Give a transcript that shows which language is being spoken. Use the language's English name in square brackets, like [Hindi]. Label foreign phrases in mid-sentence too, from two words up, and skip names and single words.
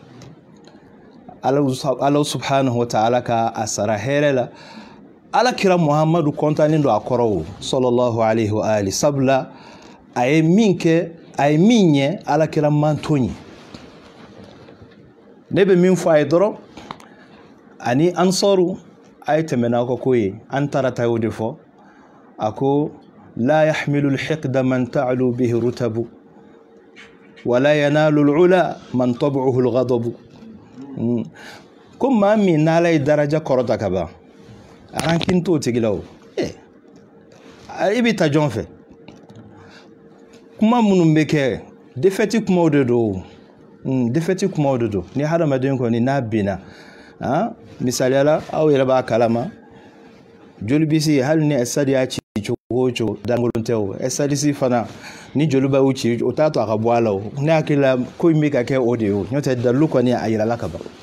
[Bambara] Ala [Arabic] سبحانه وتعالى [Bambara] ka a sara hɛrɛ la Ala kira Muhammadu kɔntannen don a kɔrɔ o [Arabic] صلى الله عليه وآله [Bambara] sabula a ye min kɛ a ye min ɲɛ Ala kira man to ɲɛ ne bɛ min fɔ a ye dɔrɔn ani ansaru a ye tɛmɛ n'aw ka ko ye an taara ta y'o de fɔ a ko la [Arabic] يحمل الحقد من تعلو به الرتب ولا ينال العلى من طبعه الغضب [Bambara] ko maa min n'Ala ye daraja kɔrɔta ka ban rankin t'o tigi la o i bɛ taa jɔn fɛ kuma minnu bɛ kɛ défaite kumaw de don défaite kumaw de don ni hadamaden kɔni n'a binna misaliyala aw yɛrɛ b'a kalama joli bisi hali ni ɛsadi y'a ci cogo o cogo dankolon tɛ o ɛsadisi fana ni joli b'a y'u ci o t'a to a ka bɔ a la o ne hakili la ko in bɛ ka kɛ o de ye o n'o tɛ dalilu kɔni a yirala ka ban